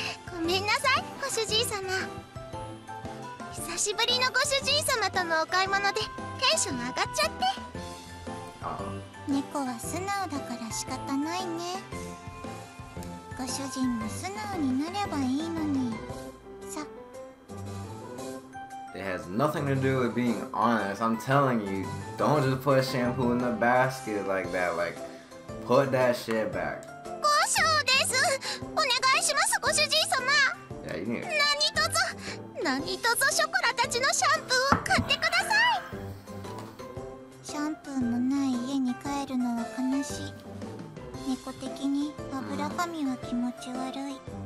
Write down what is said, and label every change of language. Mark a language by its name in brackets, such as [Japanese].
[Japanese] ごめんなさい、ご主人様。久しぶりのご主人様とのお買い物でテンション上がっちゃって。猫は素直だから仕方ないね。ご主人も素直になればいいのにさ。 [English] It has nothing to do with being honest. I'm telling you, don't just put shampoo in the basket like that. Like, put that shit back. [Japanese] ご承です。お願いします、ご主人様。 [English] Yeah, you need it. [Japanese] 何卒ショコラたちのシャンプーを買ってください。シャンプーもない家に帰るのは悲しい。猫的に油髪は気持ち悪い。